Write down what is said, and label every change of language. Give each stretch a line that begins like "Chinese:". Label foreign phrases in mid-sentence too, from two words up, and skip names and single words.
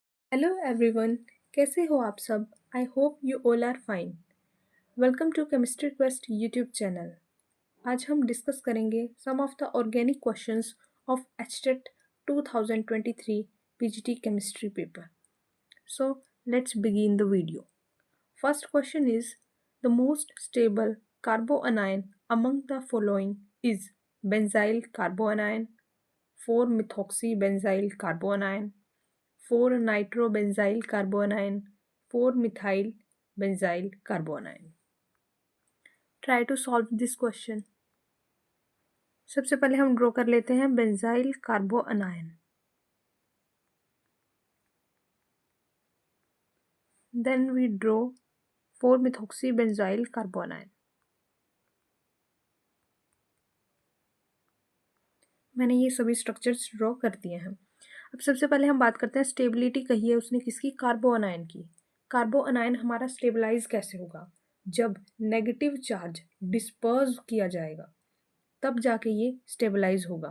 English: Hello everyone,
Hindi: कैसे हो आप सब?
English: I hope you all are fine. Welcome to Chemistry Quest YouTube channel.
Hindi: आज हम डिस्कस करेंगे
English: some of the organic questions of HTET 2023 PGT chemistry paper. So let's begin the video. First question is the most stable carbanion among the following is benzyl carbanion, 4 methoxy benzyl कार्बोअनायन, 4 nitrobenzyl carbanion, 4 methyl benzyl carbanion. Try to solve this question.
Hindi: सबसे पहले हम ड्रॉ कर लेते हैं
English: benzyl carbanion. Then we draw 4 methoxy benzyl carbanion.
Hindi: मैंने ये सभी स्ट्रक्चर्स ड्रॉ कर दिए हैं। अब सबसे पहले हम बात करते हैं स्टेबिलिटी कही है उसने किसकी? कार्बोअनायन की। कार्बोअनायन हमारा स्टेबलाइज कैसे होगा? जब
English: negative charge disperse
Hindi: किया जाएगा तब जाके ये स्टेबलाइज होगा।